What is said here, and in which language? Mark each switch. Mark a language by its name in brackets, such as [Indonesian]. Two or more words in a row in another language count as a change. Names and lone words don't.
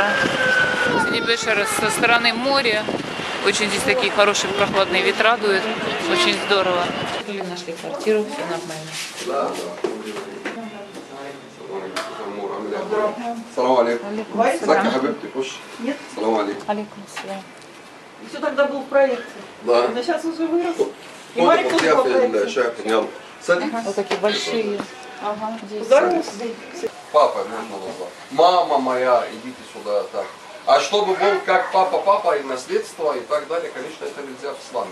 [Russian] Сиди-Бешер со стороны моря. Очень здесь такие хорошие прохладные ветра дуют. Очень здорово. Нашли квартиру, все нормально. [Arabic] سلام عليكم. Зака, хабибти, пуш. Нет. سلام عليكم. عليكم السلام. [Russian] Все тогда был в проекте. Да. Но сейчас уже вырос. И Вот Марик это тоже был в проекте. да, шеф, садись. Вот такие большие. Ага. Здесь. Здорово. Папа, можно назвать. Мама моя, идите сюда, так. А чтобы был как папа и наследство и так далее, конечно, это нельзя в исламе.